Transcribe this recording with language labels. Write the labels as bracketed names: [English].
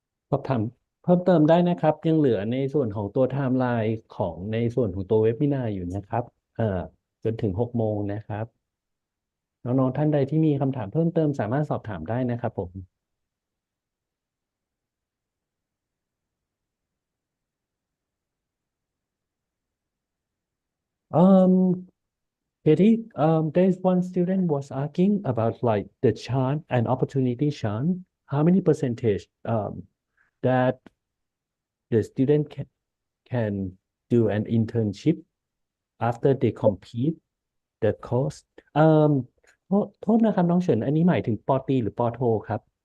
[Thai] สอบถามเพิ่มเติมได้นะครับ ยังเหลือในส่วนของตัวไทม์ไลน์ของในส่วนของตัวเว็บบินาร์อยู่นะครับจนถึง6 โมงนะครับน้องๆท่านใดที่มีคำถามเพิ่มเติมสามารถสอบถามได้นะครับผม [English] Katie, there's one student was asking about like the chance and opportunity chance. How many percentage that the student can do an internship after they complete the course? [Thai] โทษนะครับน้องเฉินอันนี้หมายถึงปอตรีหรือปอโทครับ